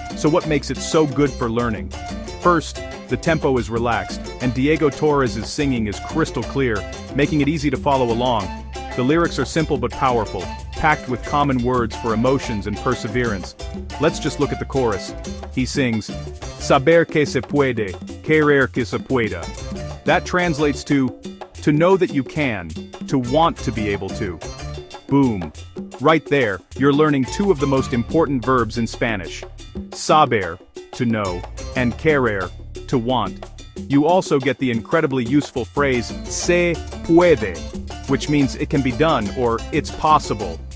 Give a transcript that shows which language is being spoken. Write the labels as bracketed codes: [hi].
[en] So what makes it so good for learning? First, the tempo is relaxed, and Diego Torres' singing is crystal clear, making it easy to follow along. The lyrics are simple but powerful, packed with common words for emotions and perseverance. Let's just look at the chorus. He sings, [es] Saber que se puede, querer que se pueda. [en] That translates to know that you can, to want to be able to. Boom. Right there, you're learning 2 of the most important verbs in Spanish. Saber, to know, and querer, to want. You also get the incredibly useful phrase, se puede, which means it can be done or it's possible.